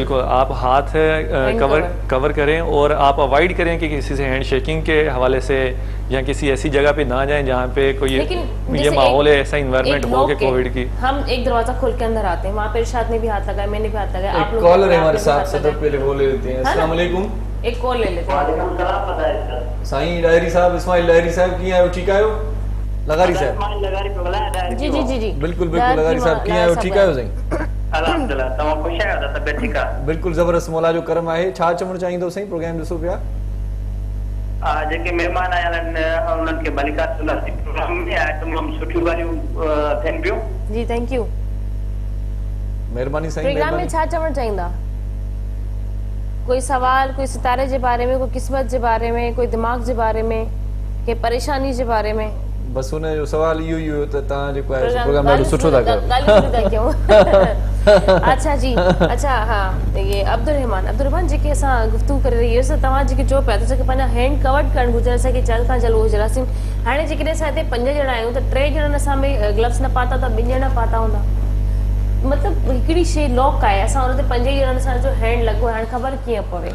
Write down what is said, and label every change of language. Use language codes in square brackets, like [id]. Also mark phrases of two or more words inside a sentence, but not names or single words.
[ur] بالکل، آپ ہاتھ کور کریں، اور آپ اوائڈ کریں کہ کسی سے [en] hand shaking [ur] کے حوالے سے یا کسی ایسی جگہ پہ نہ جائیں جہاں پہ کوئی یہ ماحول ہے، ایسا انوائرمنٹ ہو کے کووڈ کی. ہم ایک دروازہ کھول کے اندر آتے ہیں، وہاں پہ ارشاد نے بھی ہاتھ لگایا، میں نے بھی ہاتھ لگایا، آپ لوگ کالر ہے ہمارے ساتھ، سب سے پہلے وہ لے لیتے ہیں. السلام علیکم. ایک کال لے لیتے ہیں. [sd] साईं डायरी साहब, इस्माइल डायरी साहब की आयो, ठीक आयो? लगारी साहब जी जी जी जी बिल्कुल लगारी साहब की आयो, ठीक आयो साईं? अल्हम्दुलिल्लाह, तमाम खुश आहियो, तबियत ठीक आहे? बिल्कुल जबरदस्त, मौला जो करम आहे। छा चवणु चाहींदो साईं? प्रोग्राम ॾिसो पिया, जेके महिमान आया आहिनि उन्हनि खे भलीकार प्रोग्राम में आहे, तमामु सुठियूं ॻाल्हियूं थियनि पियूं। [en] जी thank you, [sd] महिरबानी साईं। प्रोग्राम में छा चवणु चाहींदा? कोई सवाल, कोई सितारे जे बारे में, कोई किस्मत जे बारे में, कोई दिमाग जे बारे में, के परेशानी जे बारे में? बस हुन जो सवाल इहो ई हुयो त तव्हां जेको आहे प्रोग्राम ॾाढो सुठो था कयो। [ur] اچھا جی، اچھا ہاں، یہ [sd] अब्दुल रहमान जेके असां गुफ्तगू करे रही हुअसि, तव्हां जेके चओ पिया त पंहिंजा [en] hand covered [sd] करणु घुरिजनि, असांखे जल्द खां जल्द उहो जरासीम। हाणे जेकॾहिं असां हिते 5 ॼणा आहियूं त 3 ॼणनि असां में ग्लव्स न पाता त 2 ॼणा पाता हूंदा? मतिलबु हिकिड़ी शइ लॉक आहे, असां हुन ते 5 ई ॼणनि सां जो हैंड लॻो आहे, हाणे ख़बर कीअं पवे